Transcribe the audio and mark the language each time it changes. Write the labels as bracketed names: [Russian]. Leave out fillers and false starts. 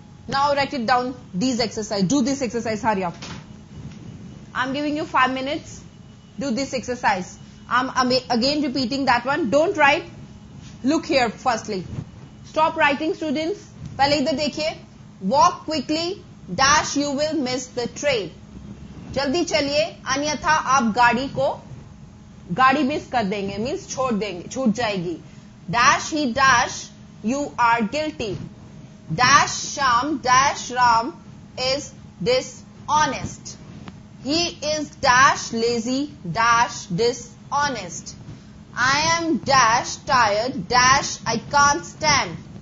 [English] now write it down, these exercise, do this exercise, hurry up. I'm giving you 5 minutes, do this exercise. I'm again repeating that one, don't write, look here firstly. Stop writing students, [Hindi] पहले इधर देखिए, [English] walk quickly, dash you will miss the train. [Hindi] जल्दी चलिए, अन्यथा आप गाड़ी miss कर देंगे, मीन्स छोड़ देंगे, छूट जाएगी. [English] Dash he dash, you are guilty. Dash Sham dash Ram is dishonest. He is dash lazy dash dishonest. I am dash tired dash I can't stand.